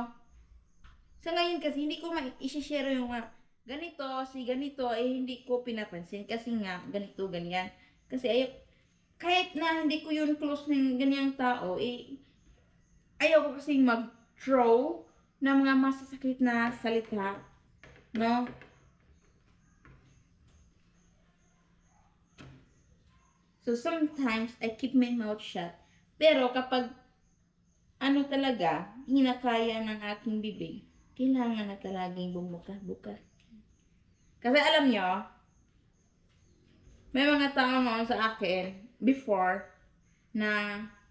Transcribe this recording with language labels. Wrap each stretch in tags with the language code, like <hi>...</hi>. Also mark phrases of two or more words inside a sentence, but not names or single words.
<tl>Sa ngayon kasi, hindi ko ma-share yung ganito, hindi ko pinapansin kasi nga, ganito, ganyan. Kasi kahit na hindi ko yun close ng ganyang tao, ayaw ko kasing mag-throw ng mga masasakit na salita, no?</tl> <en>So, sometimes, I keep my mouth shut.</en> <tl>Pero kapag, talaga, hinakaya ng aking bibig, kailangan na talaging bumuka-buka. Kasi alam nyo, may mga tao noon sa akin, before, na,</tl>